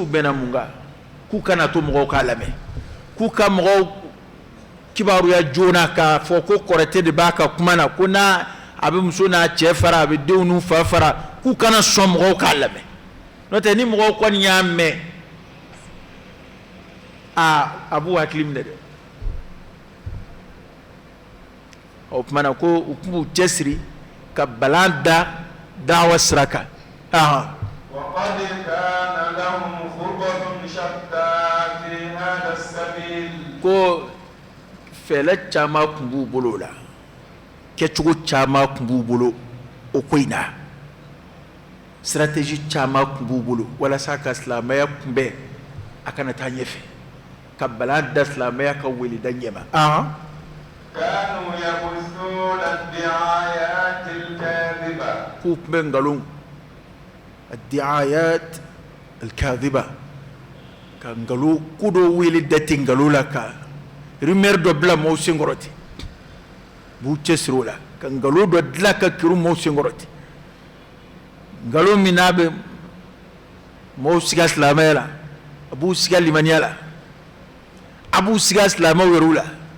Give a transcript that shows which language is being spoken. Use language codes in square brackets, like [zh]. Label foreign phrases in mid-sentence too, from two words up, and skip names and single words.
[bm] bɛnna mun kan k'u kana to mɔgɔw k'a lamɛn k'u ka mɔgɔw kibaruya joona k'a fɔ ko kɔrɔtɛ de b'a ka kuma na ko n'a a bɛ muso n'a cɛ fara a bɛ denw n'u fa fara k'u kana sɔn mɔgɔw k'a lamɛn n'o tɛ ni mɔgɔw kɔni y'a mɛn a b'u hakili minɛ dɛ o tumana ko u tun b'u cɛsiri ka balan da dawa sira kan [ar] وقد كان لهم خطط شتى في هذا السبيل [bm] ko fɛlɛ caman tun b'u bolo o la kɛcogo caman tun b'u bolo o ko in na stratégie caman tun b'u bolo walasa ka silamɛya kunbɛn a kana taa ɲɛfɛ ka balan da silamɛya ka weleda ɲɛma [ar] كانوا يبثون الدعايات الكاذبة [bm] k'u tun bɛ nkalon [ar] الدعايات الكاذبة [bm] ka nkalon ko dɔ wele da ten nkalon la ka rumeur dɔ bila maaw senkɔrɔ ten b'u cɛsiri o la ka nkalon dɔ dilan ka kiru maaw senkɔrɔ ten nkalon min n'a bɛ maaw siga silamɛya la a b'u siga limaniya la a b'u siga silamɛw yɛrɛw la